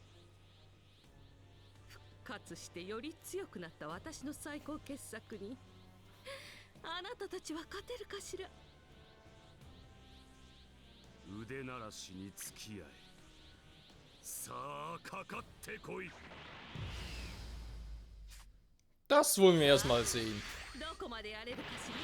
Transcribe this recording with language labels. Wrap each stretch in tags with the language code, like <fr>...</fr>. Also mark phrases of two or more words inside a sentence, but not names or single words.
<ja>復活してより強くなった私の最高傑作にあなたたちは勝てるかしら。腕腕ならしに付き合え。さあかかってこい。</ja> <de>Das wollen wir erstmal sehen.</de> <ja>どこまでやれるかしら。</ja>